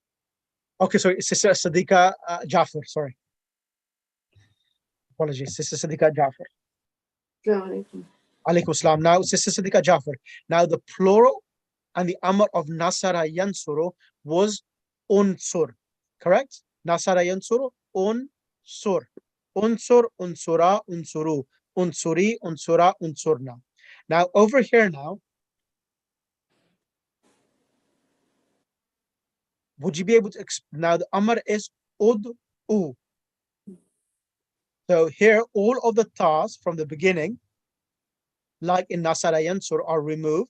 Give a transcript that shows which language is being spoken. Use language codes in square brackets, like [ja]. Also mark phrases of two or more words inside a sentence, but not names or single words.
[en] Okay, sorry, Sister Sadiqa Jafar, sorry. Apologies, Sister Sadiqa Jafar. [ar] عليكم سلام. [en] Now, Sister Sadiqa Jafar. Now, the plural and the amr of [ar] نصر ينصر [en] was unsur, correct? [ar] نصر ينصر، انصر. انصر، انصرا، انصروا. انصري، انصرا، انصرن. [en] Now, over here now, would you be able to explain? Now, the amr is ud'u. So here, all of the tas from the beginning, like in [ar] نصر ينصر, [en] are removed.